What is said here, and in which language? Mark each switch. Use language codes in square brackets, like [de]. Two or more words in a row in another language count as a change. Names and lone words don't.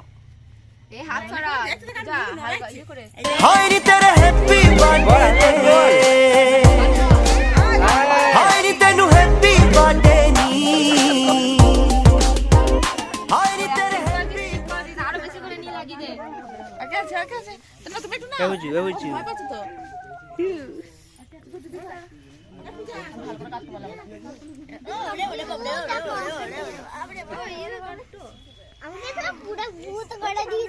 [bn] হাত ছড়া যা হালকা ইয়ে করে [pa] ਹਾਏ ਨੀ ਤੇਰੇ [en] happy birthday [pa] ਹਾਏ ਨੀ ਤੈਨੂੰ [en] happy birthday [pa] ਨੀ ਹਾਏ ਨੀ ਤੇਰੇ [bn] আরো বেশি করে নি লাগি দে আগে আছে তো তুমি একটু না বুঝছি ভয় পাচ্ছ তো আমাদের পুরো ভূত করে দিয়েছে